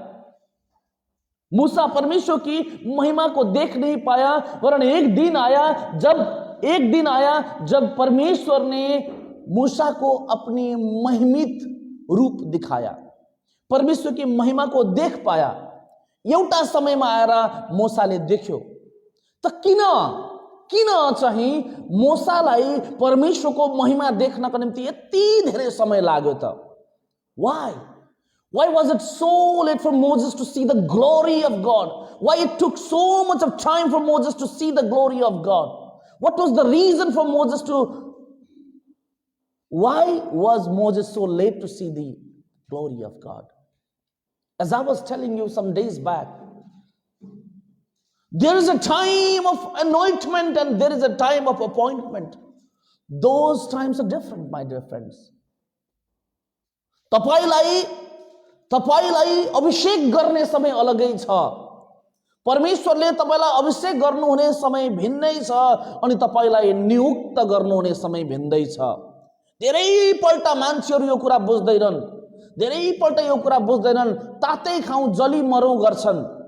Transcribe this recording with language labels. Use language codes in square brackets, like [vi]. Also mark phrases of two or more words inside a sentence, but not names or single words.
[hi] मूसा परमेश्वर की महिमा को देख नहीं पाया, वरन एक दिन आया जब परमेश्वर ने मूसा को अपनी महिमित रूप दिखाया, परमेश्वर की महिमा को देख पाया। [ne] एउटा समयमा आएर मूसाले देख्यो। त किन चाहिँ मूसालाई परमेश्वरको महिमा देख्नको निम्ति यति धेरै समय लाग्यो त? [en] Why was it so late for Moses to see the glory of God? Why it took so much of time for Moses to see the glory of God? What was the reason for Moses to... Why was Moses so late to see the glory of God? As I was telling you some days back, there is a time of anointment and there is a time of appointment. Those times are different, my dear friends. [ne] तपाईलाई अभिषेक गर्ने समय अलगै छ, परमेश्वरले तपाईलाई अभिषेक गर्नुहुने समय भिन्नै छ, अनि तपाईलाई नियुक्त गर्नुहुने समय भिन्दै छ। धेरै पल्ट मान्छेहरू यो कुरा बुझ्दैनन्, धेरै पल्ट यो कुरा बुझ्दैनन्, तातै खाउँ जली मरौँ गर्छन्।